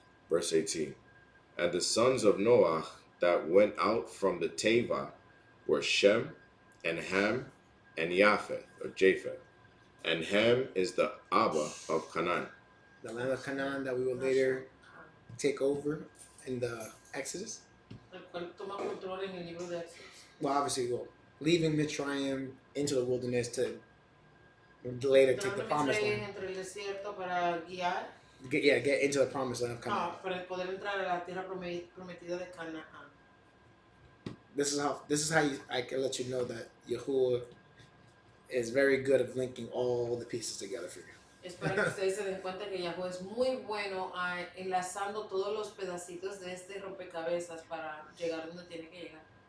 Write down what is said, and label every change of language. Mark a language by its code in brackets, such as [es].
[en] Verse 18. And the sons of Noah that went out from the Teva were Shem and Ham and Japheth. And Ham is the Abba of Canaan. The land of Canaan that we will later take over in the Exodus. [es] El cual toma control en el libro de Éxodos. [en] Well, obviously, leaving Mitzrayim into the wilderness to later take the promised land. [es] Entre el desierto para guiar. [en] Get into the promised land of Canaan. [es] Para poder entrar a la tierra prometida de Canaán. [en] This is how I can let you know that Yahuwah is very good at linking all the pieces together for you. [es] Es para que ustedes se den cuenta que Yahweh es muy bueno enlazando todos los pedacitos de este rompecabezas para llegar donde tiene que llegar.